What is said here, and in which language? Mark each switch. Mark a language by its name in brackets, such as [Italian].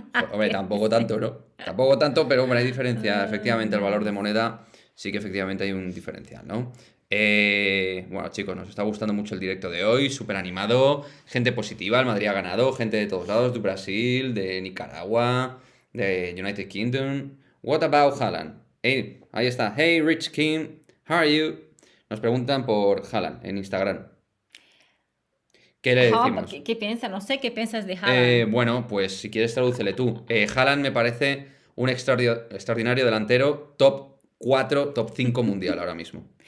[Spanish] Hombre, tampoco tanto, ¿no? Tampoco tanto, pero hombre, hay diferencia. Efectivamente, el valor de moneda sí que efectivamente hay un diferencial, ¿no? Bueno, chicos, nos está gustando mucho el directo de hoy, súper animado, gente positiva, el Madrid ha ganado, gente de todos lados, de Brasil, de Nicaragua, de United Kingdom. [English] What about Haaland? Hey, [Spanish] ahí está. [English] Hey, Rich King, how are you? [Spanish] Nos preguntan por Haaland en Instagram. ¿Qué le Ajá, decimos? ¿qué piensas? No sé qué piensas de Haaland. Bueno, pues si quieres tradúcele tú. Haaland me parece un extraordinario delantero, top 4, top 5 mundial ahora mismo.